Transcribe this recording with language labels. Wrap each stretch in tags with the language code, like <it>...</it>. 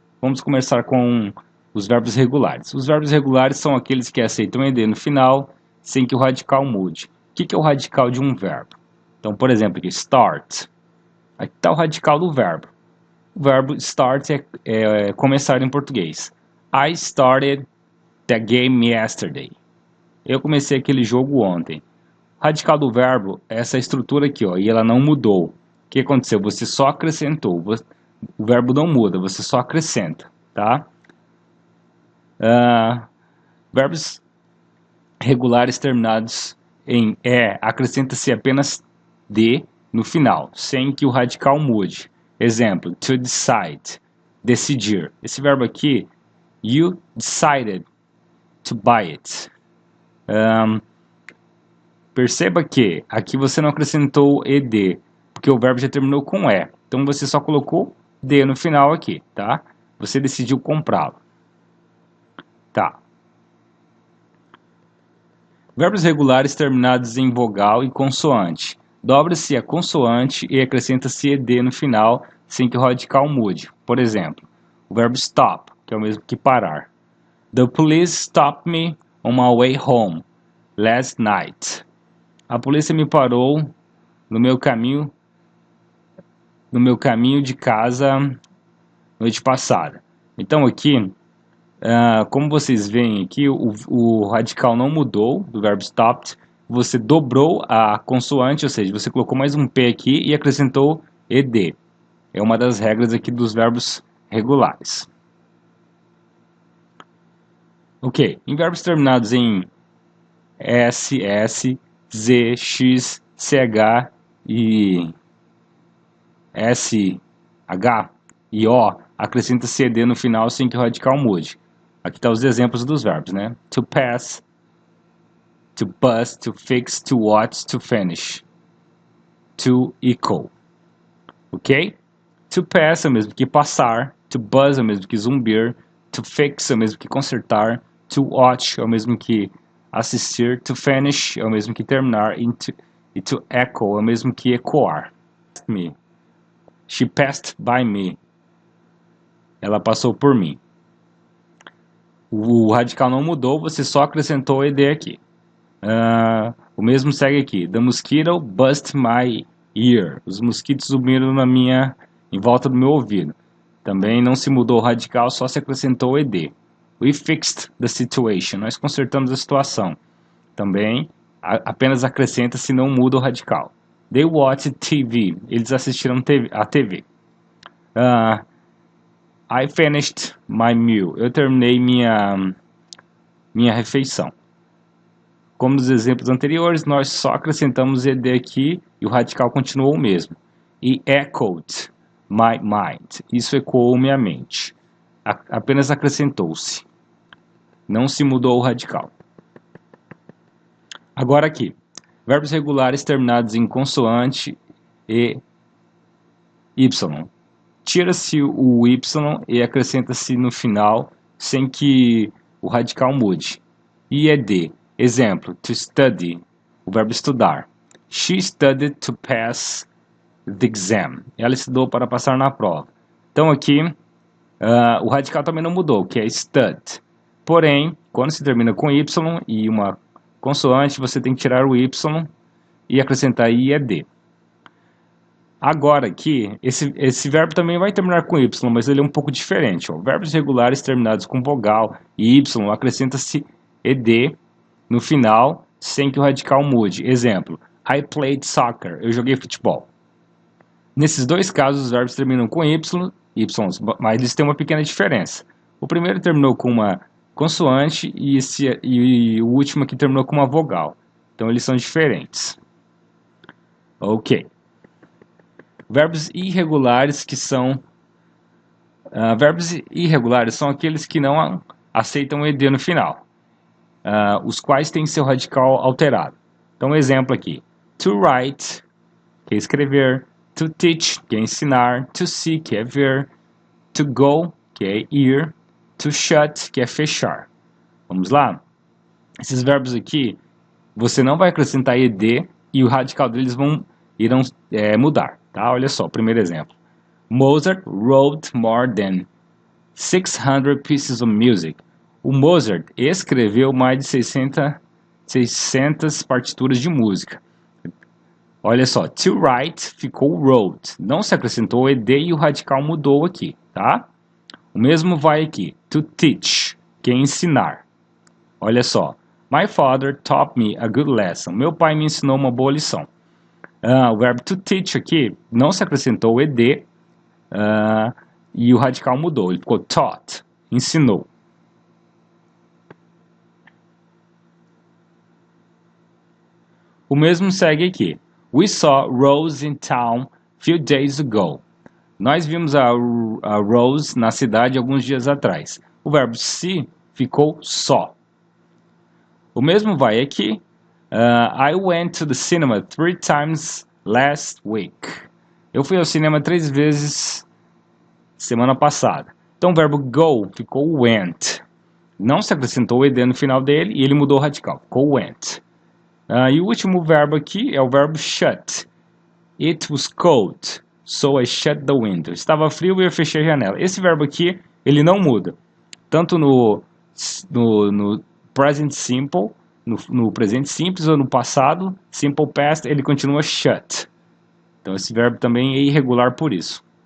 <pt>Vamos começar com os verbos regulares. Os verbos regulares são aqueles que aceitam ed no final, sem que o radical mude. O que é o radical de um verbo? Então, por exemplo, aqui, start. Aqui está o radical do verbo. O verbo start é começar em português.</pt> <en>I started the game yesterday.</en> <pt>Eu comecei aquele jogo ontem. O radical do verbo é essa estrutura aqui, ó, e ela não mudou. O que aconteceu? Você só acrescentou. O verbo não muda, você só acrescenta, tá? Verbos regulares terminados em acrescenta-se apenas D no final, sem que o radical mude. Exemplo, to decide, decidir. Esse verbo aqui,</pt> <en>you decided to buy it.</en> <pt>Perceba que aqui você não acrescentou ed, porque o verbo já terminou com e. Então você só colocou d no final aqui, tá? Você decidiu comprá-lo. Tá. Verbos regulares terminados em vogal e consoante. Dobra-se a consoante e acrescenta-se ed no final, sem que o radical mude. Por exemplo, o verbo stop, que é o mesmo que parar.</pt> <en>The police stopped me on my way home last night.</en> <pt>A polícia me parou no meu caminho de casa noite passada. Então aqui, como vocês veem aqui, o radical não mudou do verbo stopped. Você dobrou a consoante, ou seja, você colocou mais um P aqui e acrescentou ed. É uma das regras aqui dos verbos regulares. Ok, em verbos terminados em S, S, Z, X, CH e SH e O, acrescenta-se ed no final sem que o radical mude. Aqui estão os exemplos dos verbos, né?</pt> <en>To pass, to bust, to fix, to watch, to finish. To equal. Ok?</en> <pt>To pass é o mesmo que passar. To buzz é o mesmo que zumbir. To fix é o mesmo que consertar. To watch é o mesmo que assistir. To finish é o mesmo que terminar. E E to echo é o mesmo que ecoar. Me.</pt> <en>She passed by me.</en> <pt>Ela passou por mim. O radical não mudou, você só acrescentou o ed aqui. O mesmo segue aqui.</pt> <en>The mosquito buzzed my ear.</en> <pt>Os mosquitos zumbiram em volta do meu ouvido. Também não se mudou o radical, só se acrescentou o ed.</pt> <en>We fixed the situation.</en> <pt>Nós consertamos a situação. Também apenas acrescenta se não muda o radical.</pt> <en>They watched TV.</en> <pt>Eles assistiram a TV.</pt> <en>I finished my meal.</en> <pt>Eu terminei minha refeição. Como nos exemplos anteriores, nós só acrescentamos ed aqui e o radical continuou o mesmo.</pt> <en>E echoed my mind.</en> <pt>Isso ecoou minha mente. Apenas acrescentou-se. Não se mudou o radical. Agora aqui. Verbos regulares terminados em consoante e y. Tira-se o y e acrescenta-se no final sem que o radical mude. IED. Exemplo, to study, o verbo estudar.</pt> <en>She studied to pass the exam.</en> <pt>Ela estudou para passar na prova. Então aqui, o radical também não mudou, que é stud. Porém, quando se termina com y e uma consoante, você tem que tirar o y e acrescentar IED. Agora aqui, esse verbo também vai terminar com y, mas ele é um pouco diferente. Ó. Verbos regulares terminados com vogal e y, acrescenta-se ed no final, sem que o radical mude.</pt> <en>Exemplo, I played soccer.</en> <pt>Eu joguei futebol. Nesses dois casos, os verbos terminam com y, mas eles têm uma pequena diferença. O primeiro terminou com uma consoante e o último aqui terminou com uma vogal. Então, eles são diferentes. Ok. Verbos irregulares que são... verbos irregulares são aqueles que não aceitam o ed no final. Os quais têm seu radical alterado. Então, um exemplo aqui. To write, que é escrever. To teach, que é ensinar. To see, que é ver. To go, que é ir. To shut, que é fechar. Vamos lá? Esses verbos aqui, você não vai acrescentar ed e o radical deles irão mudar. Tá? Olha só, primeiro exemplo.</pt> <en>Mozart wrote more than 600 pieces of music.</en> <pt>O Mozart escreveu mais de 600 partituras de música. Olha só, to write ficou wrote. Não se acrescentou o ed e o radical mudou aqui, tá? O mesmo vai aqui. To teach, que é ensinar. Olha só.</pt> <en>My father taught me a good lesson.</en> <pt>Meu pai me ensinou uma boa lição. O verbo to teach aqui não se acrescentou o ed e o radical mudou. Ele ficou taught, ensinou. O mesmo segue aqui.</pt> <en>We saw Rose in town few days ago.</en> <pt>Nós vimos a Rose na cidade alguns dias atrás. O verbo see ficou saw. O mesmo vai aqui.</pt> <en>I went to the cinema 3 times last week.</en> <pt>Eu fui ao cinema 3 vezes semana passada. Então o verbo go ficou went. Não se acrescentou o ed no final dele e ele mudou o radical. Ficou went. E o último verbo aqui é o verbo shut.</pt> <en>It was cold, so I shut the window.</en> <pt>Estava frio e eu fechei a janela. Esse verbo aqui, ele não muda. Tanto no present simple, no presente simples ou no passado, simple past, ele continua shut. Então esse verbo também é irregular por isso.</pt>